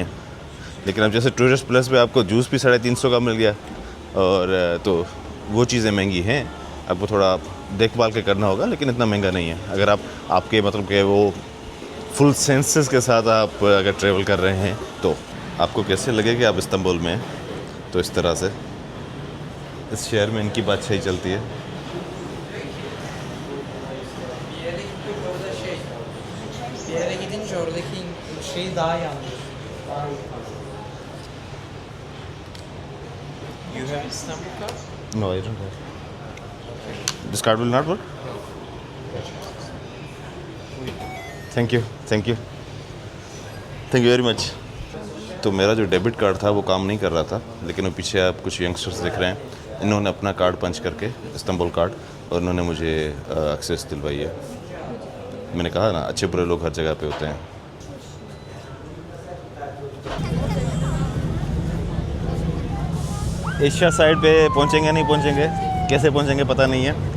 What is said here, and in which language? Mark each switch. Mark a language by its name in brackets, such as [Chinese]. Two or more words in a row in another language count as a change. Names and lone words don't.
[Hindi] लेकिन अब जैसे [English] tourist plus [Hindi] पे आपको जूस भी 350 का मिल गया, और तो वो चीज़ें महंगी हैं, आपको थोड़ा देखभाल के करना होगा, लेकिन इतना महंगा नहीं है। अगर आपके मतलब कि वो [English] full senses [Hindi] के साथ आप अगर ट्रैवल कर रहे हैं, तो आपको कैसे लगे कि आप इस्तांबुल में हैं। तो इस तरह से इस शहर में इनकी बादशाही चलती है। [Turkish] Bir yere gidince oradaki şeyi daha yanlış. [English] You have Istanbul card? No, I don't have. This card will not work? Thank you, thank you, thank you very much. [Hindi] तो मेरा जो [English] debit card [Hindi] था वो काम नहीं कर रहा था, लेकिन वो पीछे आप कुछ यंगस्टर्स दिख रहे हैं, इन्होंने अपना [English] card punch [Hindi] करके, इस्तांबुल कार्ड, और इन्होंने मुझे एक्सेस दिलवाई है। मैंने कहा ना, अच्छे बुरे लोग हर जगह पे होते हैं। एशिया साइड पे पहुंचेंगे नहीं पहुंचेंगे, कैसे पहुंचेंगे पता नहीं है।